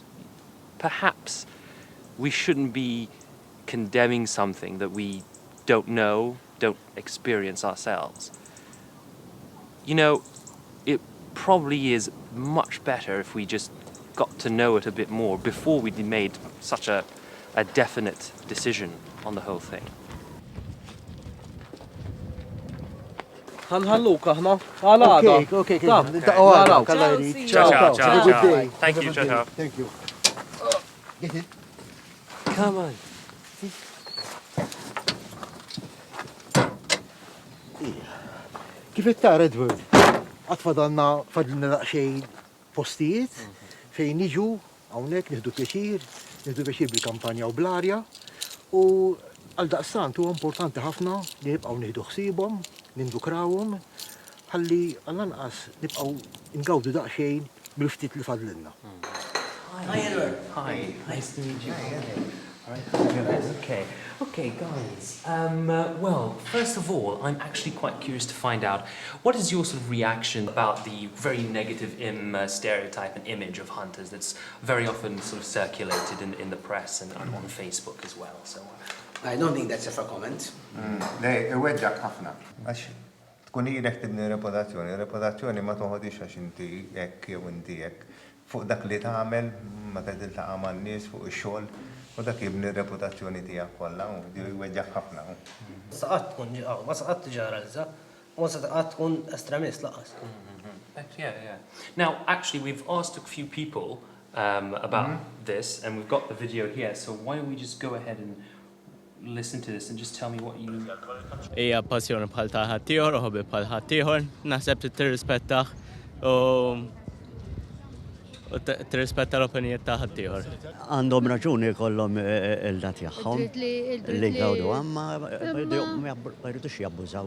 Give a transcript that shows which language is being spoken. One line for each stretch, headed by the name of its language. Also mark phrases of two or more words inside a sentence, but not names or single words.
English: Perhaps we shouldn't be condemning something that we don't know, don't experience ourselves. It probably is much better if we just got to know it a bit more before we made such a definite decision on the whole thing.
Maltese: Ħanħalluka ħna. Għal-għada.
English: Okay. Ciao. Good day. Thank you, ciao. Thank you. Get it? Come on.
Maltese: Kif it-tara Edward? Fadlina daqsxejn postijiet fejn niġu hawnhekk nieħdu pjaċir bil-kampanja u bl-arja u għal daqstant huwa importanti ħafna li nibqgħu nieħdu ħsiebhom, nindukrawhom ħalli għall-anqas nibqgħu ngawdu daqsxejn bil-ftit li fadlilna.
English: Hi, Edward. Hi. Nice to meet you. All right. Okay, guys. Well, first of all, I'm actually quite curious to find out what is your sort of reaction about the very negative stereotype and image of hunters that's very often sort of circulated in the press and on Facebook as well. So. I don't think that's a fair comment.
Maltese: Weġġak ħafna. Għax tkun ilek tibni reputazzjoni ma toħodix għax inti hekk jew inti hekk. Fuq dak li tagħmel meta tiltaqa' man-nies fuq ix-xogħol u dak jibni reputazzjoni tiegħek kollha u jweġġak ħafna. Saqat tkun ma saqat ġeneralizza, u ma saqat tkun estremist laqas.
English: Yeah. Now, actually, we've asked a few people about this, and we've got the video here. So why don't we just go ahead and listen to this and just tell me what you.
Maltese: Hija passjoni bħal ta' ħaddieħor u ħobbi bħal ħaddieħor, naħseb tirrispettah u tirrispetta l-opinjiet ta' ħaddieħor. Għandhom raġuni kollhom il-dat jagħhom li jgawdu għamma ma jridux jabbużaw.